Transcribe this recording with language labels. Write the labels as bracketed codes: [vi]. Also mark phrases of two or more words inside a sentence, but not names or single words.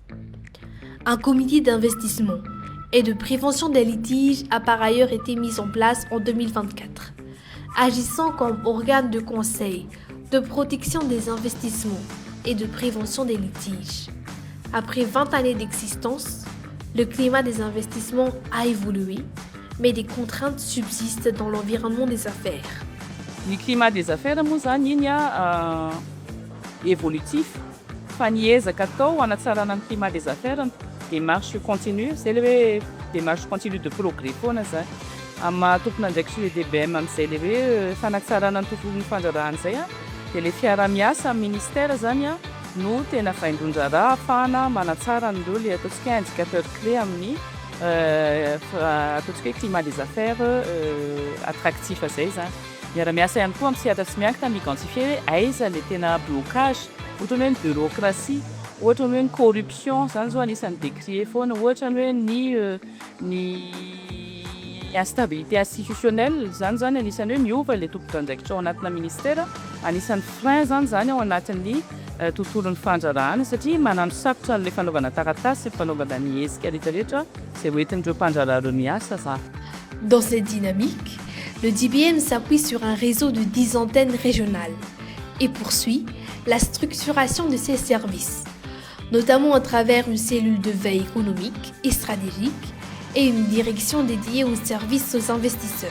[fr] Un comité d'investissement et de prévention des litiges a par ailleurs été mis en place en 2024, agissant comme organe de conseil, de protection des investissements et de prévention des litiges. Après 20 années d'existence, le climat des investissements a évolué, mais des contraintes subsistent dans l'environnement des affaires. Le climat des affaires [mg] moa zany iny [fr] évolutif [mg] faniezaka atao hanatsarana ny [fr] climat des affaires, démarche continue, c'est le hoe démarche continue de progrès [mg] foana zany. Amin'ny maha-tompona ndraiky sy DBM amin'izay le hoe fanatsarana ny tontolon'ny fandrarahana izay a, dia le fiara-miasa amin'ny ministère zany a no tena vaindron-draharaha ahafahana manatsara an'ireo le ataontsika hoe [fr] indicateur clé [mg] amin'ny ataontsika hoe [fr] climat des affaires attractif [mg] zay zany. Miara-miasa ihany koa amin'ny sehatra tsy miankina mi-identifier hoe aiza le tena blocage, ohatra ny hoe ny bureaucratie, ohatra ny hoe ny corruption, zany zao anisan'ny décrier foana, ohatra ny hoe ny [fr] instabilité institutionnelle, [mg] zany anisan'ny hoe miova le tompo-trandraikitra ao anatina ministère, anisan'ny frein zany ao anatin'ny tontolon'ny fandrarahana satria manano sarotra an'ilay fanaovana taratasy sy fanaovana ny hetsika rehetrarehetra izay hoentin'ireo mpandrarahana miasa zany. [fr] Dans cette dynamique, le DBM s'appuie sur un réseau de 10 antennes régionales et poursuit la structuration de ses services, notamment à travers une cellule de veille économique et stratégique et une direction dédiée aux services aux investisseurs.